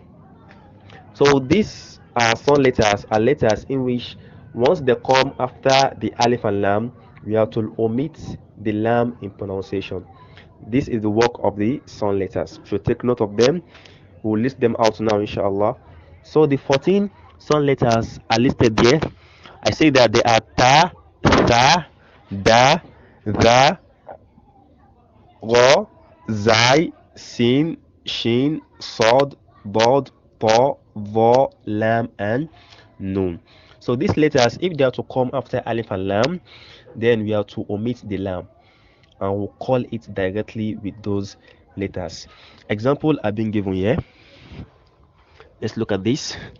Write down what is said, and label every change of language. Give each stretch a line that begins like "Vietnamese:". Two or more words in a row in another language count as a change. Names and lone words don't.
English: So these are some letters are letters in which once they come after the alif and lam, we have to omit the lam in pronunciation. This is the work of the sound letters. So take note of them. We'll list them out now, inshallah. So the 14 sound letters are listed there.
Arabic: I say that they are ta, tha, da, za, ro, zai, sin, shin, sod, bod, po, vo, lam,
English: and nun. So these letters, if they are to come after alif and lam, then we have to omit the lam and we'll call it directly with those letters. Example are being given here. Let's look at this.